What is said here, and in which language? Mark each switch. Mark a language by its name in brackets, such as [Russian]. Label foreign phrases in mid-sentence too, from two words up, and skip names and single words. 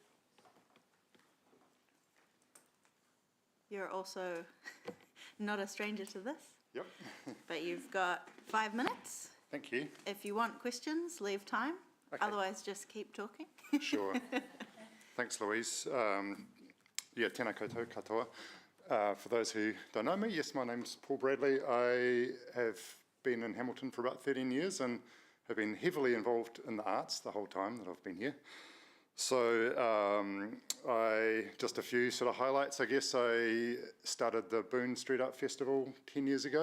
[English] You're also not a stranger to this. Yep. But you've got 5 minutes. Thank you. If you want questions, leave time. Okay. Otherwise, just keep talking. Sure. Thanks, Louise. [Māori] Tēnā koutou katoa. [English] For those who don't know me, yes, my name's Paul Bradley. I have been in Hamilton for about 13 years and have been heavily involved in the arts the whole time that I've been here. So just a few sort of highlights, I guess. I started the Boone Street Art Festival 10 years ago.